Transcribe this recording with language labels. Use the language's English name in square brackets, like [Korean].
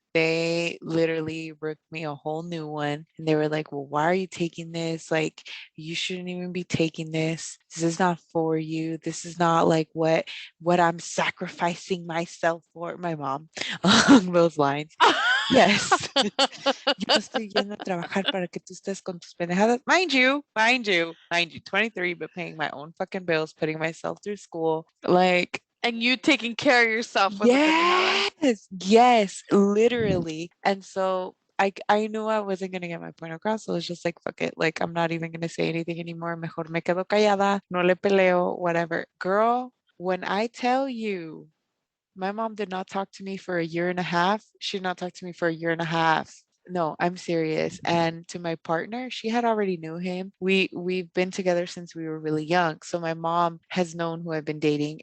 [English] They literally ripped me a whole new one. And they were like, well, why are you taking this? Like, you shouldn't even be taking this. This is not for you. This is not like what I'm sacrificing myself for. My mom, along those lines. Yes. [Spanish] Yo estoy yendo a trabajar para que tú estés con tus pendejadas. [English] Mind you, 23, but paying my own fucking bills, putting myself through school. Like, And you taking care of yourself was a pendejada. yes, literally. And so I knew I wasn't gonna get my point across, so I was just like, fuck it. Like I'm not even gonna say anything anymore. [Spanish] Mejor me quedo callada, no le peleo, [English] whatever. Girl, when I tell you my mom did not talk to me for a year and a half, she did not talk to me for a year and a half. No, I'm serious. And to my partner, she had already knew him. We've been together since we were really young. So my mom has known who I've been dating.